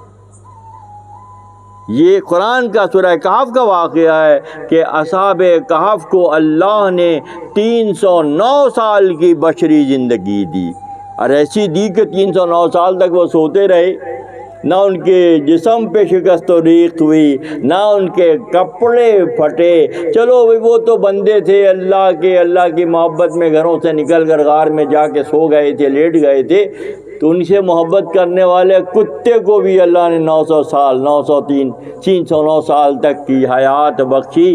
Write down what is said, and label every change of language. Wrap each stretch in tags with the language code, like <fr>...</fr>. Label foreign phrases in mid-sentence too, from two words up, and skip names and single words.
<ur>یہ قرآن کا سورہ کہف کا واقعہ ہے کہ اصحاب کہف کو اللہ نے 309 سال کی بشری زندگی دی، اور ایسی دی کہ 309 سال تک وہ سوتے رہے، نہ ان کے جسم پہ شکست و ریخت ہوئی، نہ ان کے کپڑے پھٹے۔ چلو وہ تو بندے تھے اللہ کے، اللہ کی محبت میں گھروں سے نکل کر غار میں جا کے سو گئے تھے، لیٹ گئے تھے، تو ان سے محبت کرنے والے کتے کو بھی اللہ نے 309 سال تک کی حیات بخشی۔</ur>